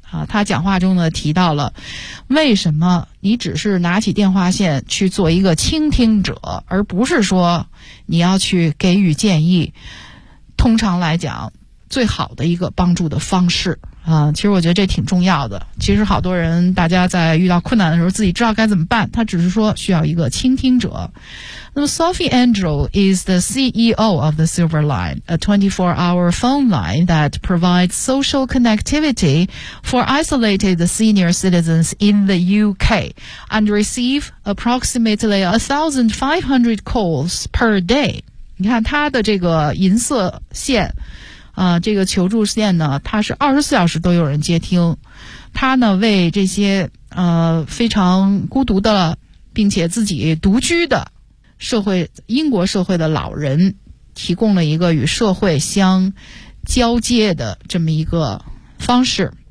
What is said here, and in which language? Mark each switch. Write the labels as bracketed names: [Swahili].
[Chinese] 他讲话中呢提到了为什么你只是拿起电话线去做一个倾听者，而不是说你要去给予建议，通常来讲最好的一个帮助的方式啊，其实我觉得这挺重要的。其实好多人，大家在遇到困难的时候，自己知道该怎么办，他只是说需要一个倾听者。那么 [English] Sophie Andrew is the CEO of the Silver Line, a 24-hour phone line that provides social connectivity for isolated senior citizens in the UK and receive approximately 1,500 calls per day. [Chinese] 你看他的这个银色线这个求助线呢，它是24小时都有人接听。它呢为这些非常孤独的并且自己独居的社会，英国社会的老人提供了一个与社会相交接的这么一个方式。